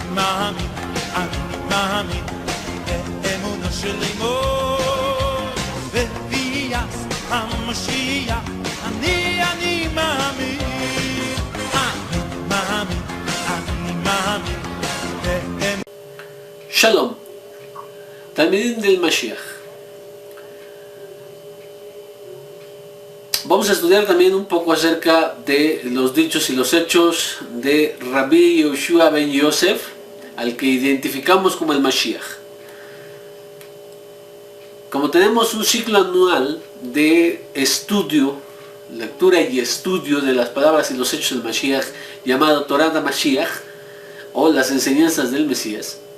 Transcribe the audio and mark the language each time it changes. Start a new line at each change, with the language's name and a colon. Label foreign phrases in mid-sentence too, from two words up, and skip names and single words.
Hebrew: מאמין, אני מאמין, באמונה שלי מאוד, בביאת המשיח, אני מאמין, אני מאמין, אני מאמין, באמונה. שלום, תלמידים del Mashiach.
Spanish: Vamos a estudiar también un poco acerca de los dichos y los hechos de Rabbi Yehoshua ben Yosef, al que identificamos como el Mashiach. Como tenemos un ciclo anual de estudio, lectura y estudio de las palabras y los hechos del Mashiach, llamado Torah de Mashiach, o las enseñanzas del Mesías,